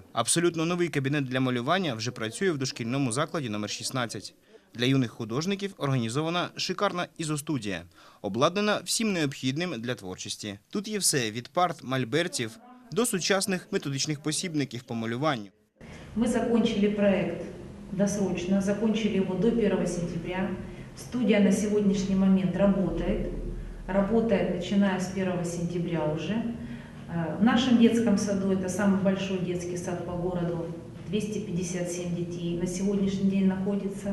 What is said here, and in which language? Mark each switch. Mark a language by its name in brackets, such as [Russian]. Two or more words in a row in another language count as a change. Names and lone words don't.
[Ukrainian] Абсолютно новий кабінет для малювання вже працює в дошкільному закладі номер 16. Для юних художників організована шикарна ізостудія, обладнана всім необхідним для творчості. Тут є все – від парт, мольбертів до сучасних методичних посібників по малюванню. [Russian] Мы закончили проект досрочно, закончили его до 1 сентября. Студия на сегодняшний момент работает начиная с 1 сентября уже. В нашем детском саду, это самый большой детский сад по городу, 257 детей на сегодняшний день находится.